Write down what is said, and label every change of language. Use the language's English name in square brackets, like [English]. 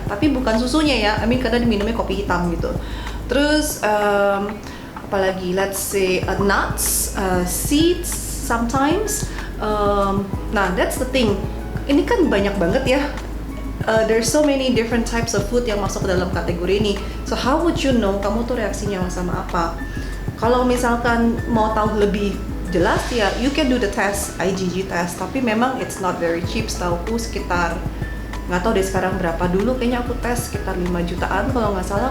[Indonesian] Tapi bukan susunya ya, karena diminumnya kopi hitam gitu. Terus apalagi, [English] let's say nuts, seeds sometimes, [Indonesian] Nah, [English] that's the thing. [Indonesian] Ini kan banyak banget ya. [English] There's so many different types of food [Indonesian] yang masuk ke dalam kategori ini. [English] So how would you know [Indonesian] kamu tuh reaksinya sama apa? Kalau misalkan mau tahu lebih jelas ya, [English] you can do the test, IgG test. [Indonesian] Tapi memang [English] it's not very cheap. [Indonesian] Setauku sekitar, nggak tahu deh sekarang berapa, dulu kayaknya aku tes sekitar 5 jutaan kalau nggak salah.